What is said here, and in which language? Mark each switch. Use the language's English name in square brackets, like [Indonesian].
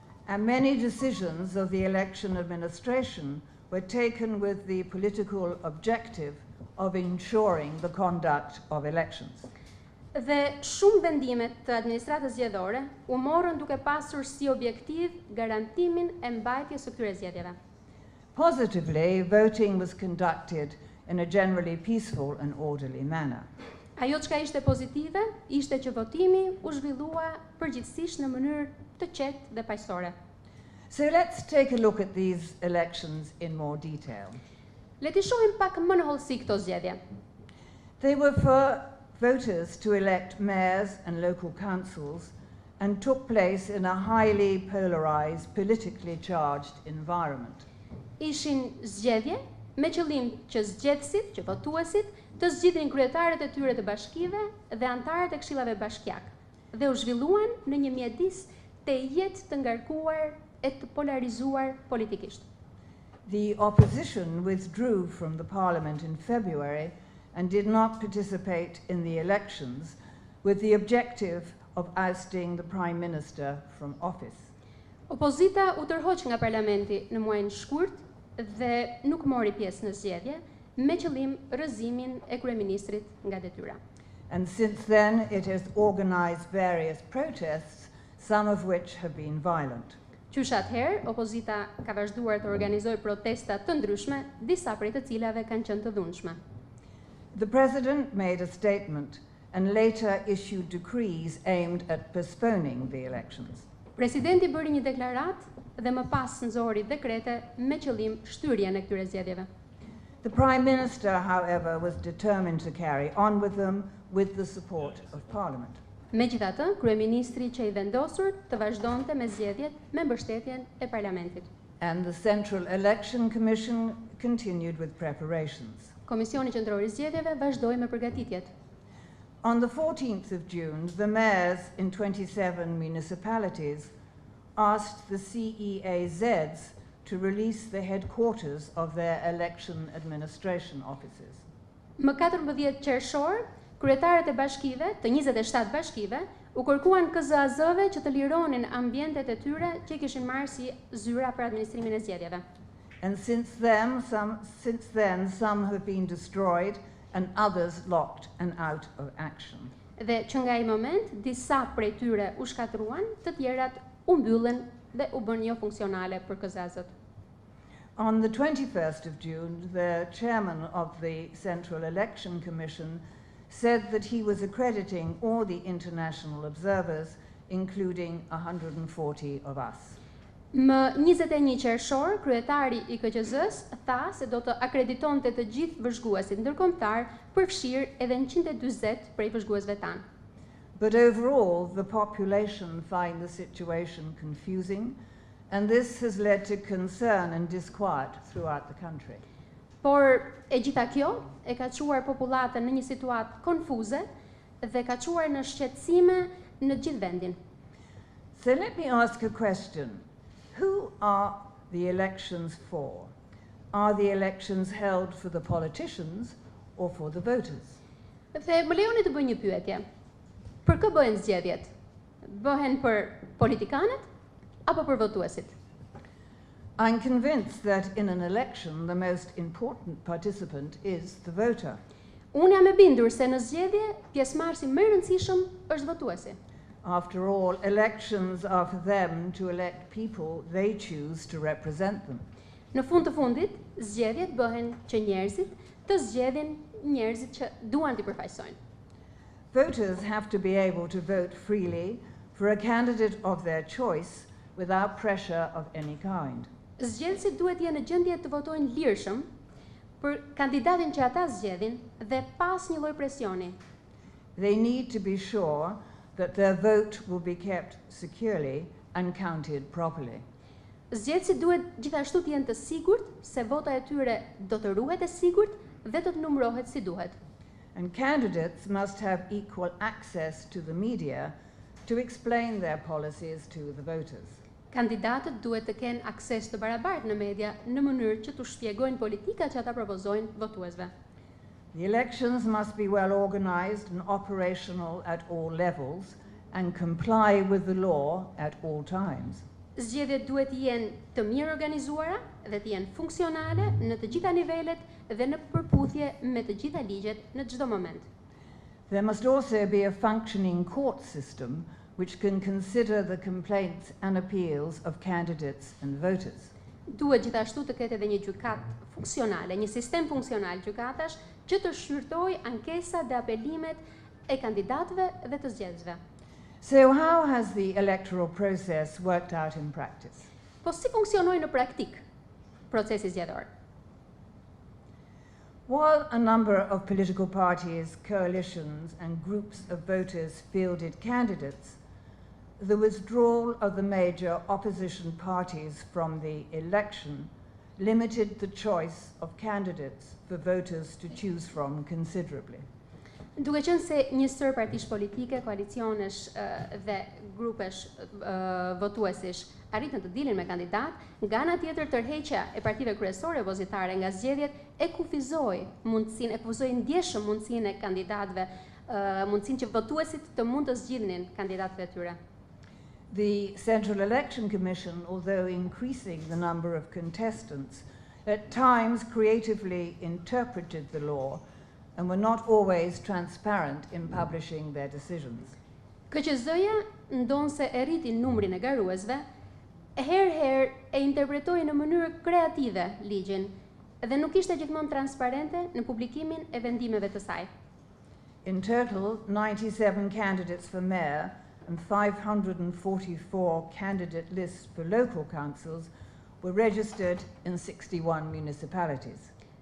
[English] And many decisions of the election administration were taken with the political objective of ensuring the conduct of elections. [Albanian] dhe shumë vendimet të administratës zgjedhore u morën duke pasur si objektiv garantimin e mbajtjes së këtyre zgjedhjeve. [English] Positively, voting was conducted in a generally peaceful and orderly manner. [Albanian] Ajo çka ishte pozitive ishte që votimi u zhvillua përgjithsisht në mënyrë të qetë dhe paqësore. [English] So let's take a look at these elections in more detail. [Albanian] Le t'i shohim pak më në hollësi këto zgjedhje. [English] They were for voters to elect mayors and local councils and took place in a highly polarized, politically charged environment. [Albanian] Ishin zgjedhje me qëllim që zgjedhësit, që votuesit, të zgjidhin kryetarët e tyre të bashkive dhe antarët e këshillave bashkiak dhe u zhvilluan në një mjedis të jetë të ngarkuar e të polarizuar politikisht. [English] The opposition withdrew from the parliament in February and did not participate in the elections with the objective of ousting the prime minister from office. [Albanian] Opozita u tërhoq nga parlamenti në muajin shkurt dhe nuk mori pjesë në zgjedhje me qëllim rrëzimin e kryeministrit nga detyra. [English] And since then it has organized various protests, some of which have been violent. [Albanian] Qysh atëherë, opozita ka vazhduar të organizojë protesta të ndryshme, disa prej të cilave kanë qenë të dhunshme. [English] The president made a statement and later issued decrees aimed at postponing the elections. [Albanian] Presidenti bëri një deklaratë dhe më pas nxori dekrete me qëllim shtyrjen e këtyre zgjedhjeve. [English] The prime minister, however, was determined to carry on with them with the support of parliament. [Albanian] Megjithatë, kryeministri që i vendosur të vazhdonte me zgjedhjet me mbështetjen e parlamentit. [English] And the Central Election Commission continued with preparations. [Albanian] Komisioni qendror i zgjedhjeve vazhdoi me përgatitjet. [English] On the 14th of June, the mayors in 27 municipalities asked the CEAZs to release the headquarters of their election administration offices. [Albanian] Më 14 qershor, kryetarët e bashkive, të 27 bashkive, u kërkuan KQZ-ve që të lironin ambientet e tyre që kishin marrë si zyra për administrimin e zgjedhjeve. [English] And since then, some have been destroyed and others locked and out of action. [Albanian] Dhe që nga ai moment, disa prej tyre u shkatruan, të tjerat u mbyllën dhe u bën jo funksionale për KQZ-t. [English] On the 21st of June, the chairman of the Central Election Commission said that he was accrediting all the international observers, including 140 of us. [Albanian] Më 21 qershor, kryetari i KQZ-s tha se do të akreditonte të gjithë vëzhguesit ndërkombëtar, përfshirë edhe 140 prej vëzhguesve tanë. [English] But overall, the population find the situation confusing, and this has led to concern and disquiet throughout the country. [Albanian] Por e gjitha kjo e ka çuar popullatën në një situatë konfuze dhe ka çuar në shqetësime në gjithë vendin. [English] So let me ask a question. Who are the elections for? Are the elections held for the politicians or for the voters? [Albanian] Dhe më lejoni të bëj një pyetje. Për kë bëhen zgjedhjet? Bëhen për politikanët apo për votuesit? [English] I'm convinced that in an election the most important participant is the voter. [Albanian] Unë jam e bindur se në zgjedhje pjesëmarrësi më i rëndësishëm është votuesi. [English] After all, elections are for them to elect people they choose to represent them. [Albanian] Në fund të fundit, zgjedhjet bëhen që njerëzit të zgjedhin njerëzit që duan t'i përfaqësojnë. [English] Voters have to be able to vote freely for a candidate of their choice without pressure of any kind. [Albanian] Zgjedhësit duhet jenë në gjendje të votojnë lirshëm për kandidatin që ata zgjedhin dhe pas një lloj presioni. [English] They need to be sure that their vote will be kept securely and counted properly. [Albanian] Zgjedhësit duhet gjithashtu të jenë të sigurt se vota e tyre do të ruhet e sigurt dhe do të numërohet si duhet. [English] And candidates must have equal access to the media to explain their policies to the voters. [Albanian] Kandidatët duhet të kenë akses të barabartë në media në mënyrë që të shpjegojnë politikat që ata propozojnë votuesve. [English] The elections must be well organized and operational at all levels and comply with the law at all times. [Albanian] Zgjedhjet duhet të jenë të mirë organizuara dhe të jenë funksionale në të gjitha nivelet dhe në përputhje me të gjitha ligjet në çdo moment. [English] There must also be a functioning court system which can consider the complaints and appeals of candidates and voters. [Albanian] Duhet gjithashtu të ketë edhe një gjykatë funksionale, një sistem funksional gjykatash që të shqyrtojë ankesat dhe apelimet e kandidatëve dhe të zgjedhësve. [English] So how has the electoral process worked out in practice? [Albanian] Po si funksionoi në praktik procesi zgjedhor? [English] While a number of political parties, coalitions and groups of voters fielded candidates, the withdrawal of the major opposition parties from the election limited the choice of candidates for voters to choose from considerably. [Albanian] Duke qenë se një sër partish politike, koalicionesh dhe grupesh votuesish arritën të dilin me kandidat, nga ana tjetër tërheqja e partive kryesore opozitare nga zgjedhjet e kufizoi ndjeshëm mundësinë e kandidatëve, mundësinë që votuesit të mund të zgjidhnin kandidatëve e tyre. [English] The Central Election Commission, although increasing the number of contestants, at times creatively interpreted the law and were not always transparent in publishing their decisions. [Albanian] KQZ-ja ndonse e rriti numrin e garuesve, herë e interpretoi në mënyrë kreative ligjin dhe nuk ishte gjithmonë transparente në publikimin e vendimeve të saj. [English] In total, 97 candidates for mayor and 544 candidate lists for local councils were registered in 61 municipalities.